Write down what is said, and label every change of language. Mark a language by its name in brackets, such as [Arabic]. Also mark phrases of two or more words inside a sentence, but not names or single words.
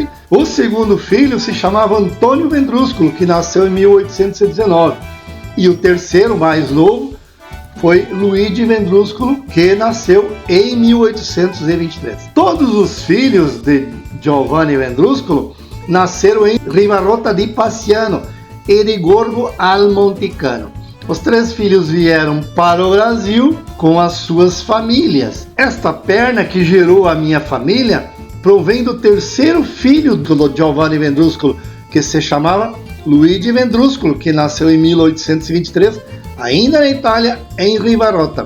[Portuguese] O segundo filho se chamava Antônio Vendruscolo, que nasceu em 1819. E o terceiro, mais novo, foi Luigi Vendruscolo, que nasceu em 1823. Todos os filhos de Giovanni Vendruscolo nasceram em Rivarota di Passiano e de Gorgo al Monticano. Os 3 filhos vieram para o Brasil com as suas famílias. Esta perna que gerou a minha família provém do terceiro filho do Giovanni Vendruscolo, que se chamava Luigi Vendruscolo, que nasceu em 1823, ainda na Itália, em Rivarota.